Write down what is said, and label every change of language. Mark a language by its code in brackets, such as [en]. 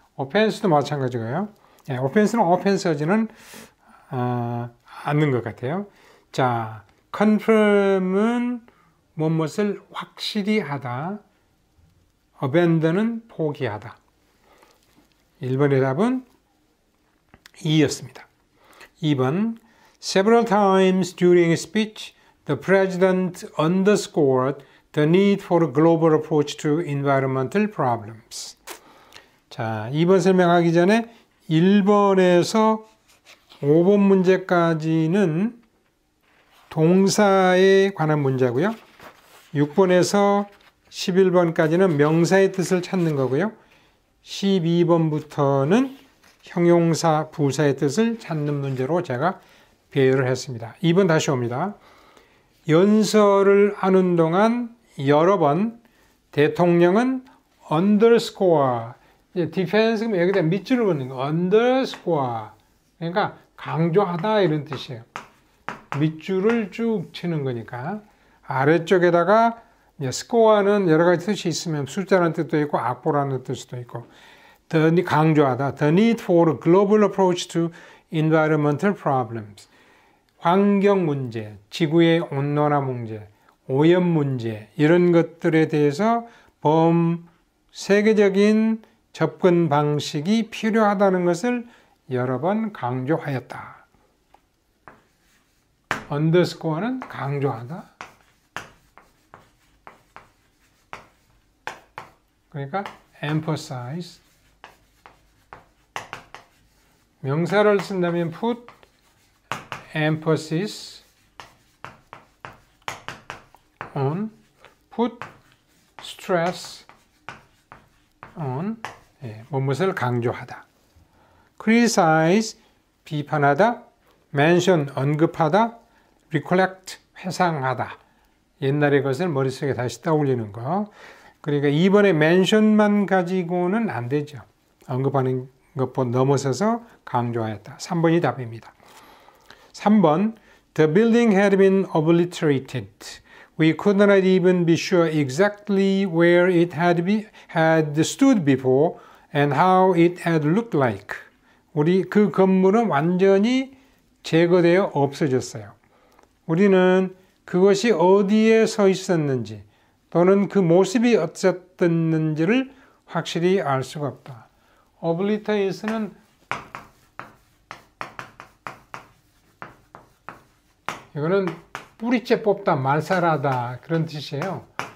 [ko] offense도 마찬가지고요. 예, offense는 offense하지는 않는 것 같아요. 자, confirm은 무엇을 확실히 하다. abandon은 포기하다. 1번의 답은 2였습니다. [en] 2번 Several times during his speech, the president underscored the need for a global approach to environmental problems. [ko] 자, 2번 설명하기 전에 1번에서 5번 문제까지는 동사에 관한 문제고요. 6번에서 11번까지는 명사의 뜻을 찾는 거고요. 12번부터는 형용사, 부사의 뜻을 찾는 문제로 제가 배열을 했습니다. 2번 다시 옵니다. 연설을 하는 동안 여러 번 대통령은 underscore, defense는 여기다 밑줄을 긋는 거, underscore. 그러니까 강조하다 이런 뜻이에요. 밑줄을 쭉 치는 거니까. 아래쪽에다가 score는 여러 가지 뜻이 있으면 숫자라는 뜻도 있고 악보라는 뜻도 있고 강조하다. [en] The need for a global approach to environmental problems. [ko] 환경 문제, 지구의 온난화 문제, 오염 문제 이런 것들에 대해서 세계적인 접근 방식이 필요하다는 것을 여러 번 강조하였다. underscore는 강조하다. 그러니까 emphasize. 명사를 쓴다면 [en] put emphasis on, put stress on, [ko] 무엇을 강조하다. criticize, 비판하다, mention, 언급하다, recollect, 회상하다. 옛날의 것을 머릿속에 다시 떠올리는 거. 그러니까 이번에 mention만 가지고는 안 되죠. 언급하는 것보다 넘어서서 강조하였다. 3번이 답입니다. [en] 3번 The building had been obliterated. We could not even be sure exactly where it had stood before and how it had looked like. [ko] 우리 그 건물은 완전히 제거되어 없어졌어요. 우리는 그것이 어디에 서 있었는지 또는 그 모습이 어땠는지를 확실히 알 수가 없다. obliterate는 이거는 뿌리째 뽑다, 말살하다 그런 뜻이에요.